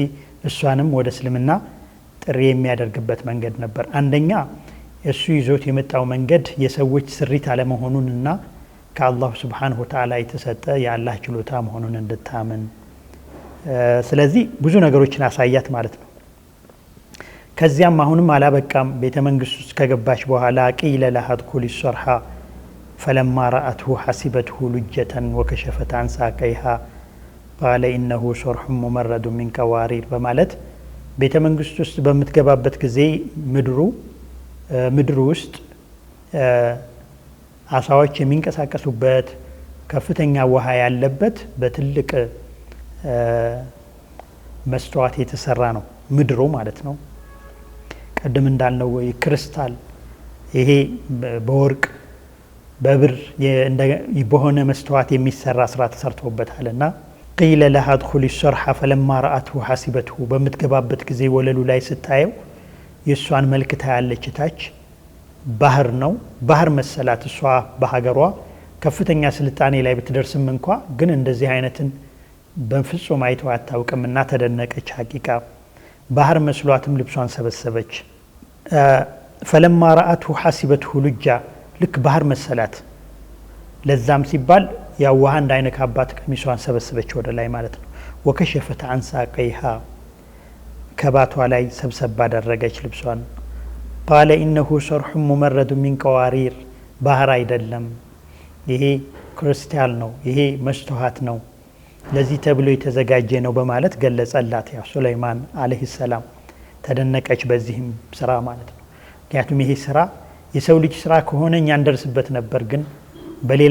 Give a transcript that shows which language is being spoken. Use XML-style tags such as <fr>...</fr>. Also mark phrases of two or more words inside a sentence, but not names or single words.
<am>እሷንም ወደ እስልምና ጥሪ የሚያደርግበት መንገድ ነበር። አንደኛ እሱ ይዞት የመጣው መንገድ የሰዎች ስሪት አለመሆኑንና ከአላህ</am> <ar>سبحانه وتعالى</ar> <am>የተሰጠ የአላህ ችሎታ መሆኑን እንድታምን ስለዚህ ብዙ ነገሮችን አሳያት ማለት ነው። ከዚያም አሁንም አላበቃም። ቤተ መንግስት ውስጥ ከገባች በኋላ</am> <ar>قيل لها ادخلي الصرح فلما رأته حسبته لجة وكشفت عن ساقيها قال إنه صرح ممرد من قوارير</ar> <am>በማለት ቤተ መንግስት ውስጥ በምትገባበት ጊዜ ምድሩ ውስጥ አሳዎች የሚንቀሳቀሱበት ከፍተኛ ውሃ ያለበት በትልቅ መስተዋት የተሰራ ነው ምድሩ ማለት ነው። ቀደም እንዳልነው ክሪስታል ይሄ በወርቅ በብር በሆነ መስተዋት የሚሰራ ስራ ተሰርቶበታልና</am> <ar>قيل لها ادخلي الصرح فلما رأته حسبته</ar> <am>በምትገባበት ጊዜ ወለሉ ላይ ስታየው የሷን መልክ ታያለች። ታች ባህር ነው፣ ባህር መሰላት። እሷ በሀገሯ ከፍተኛ ስልጣኔ ላይ ብትደርስም እንኳ ግን እንደዚህ አይነትን በፍጹም አይተው አታውቅምና ተደነቀች። ሐቂቃ ባህር መስሏትም ልብሷን ሰበሰበች።</am> <ar>فلما رأته حسبته لجة</ar> <am>ልክ ባህር መሰላት። ለዛም ሲባል ያው ውሃ እንዳይነካባት ቀሚሷን ሰበሰበች ወደ ላይ ማለት ነው።</am> <ar>وكشفت عن ساقيها</ar> <am>ከባቷ ላይ ሰብሰብ ባደረገች ልብሷን።</am> <ar>قال إنه صرح ممرد من قوارير</ar> <am>ባህር አይደለም፣ ይሄ ክርስቲያን ነው፣ ይሄ መስተዋት ነው፣ ለዚህ ተብሎ የተዘጋጀ ነው በማለት ገለጸላት። ያው ሱለይማን</am> <ar>عليه السلام</ar> <am>ተደነቀች በዚህም ስራ ማለት ነው። ምክንያቱም ይሄ ስራ የሰው ልጅ ስራ ከሆነ እኛ እንደርስበት ነበር፣ ግን በሌላ</am>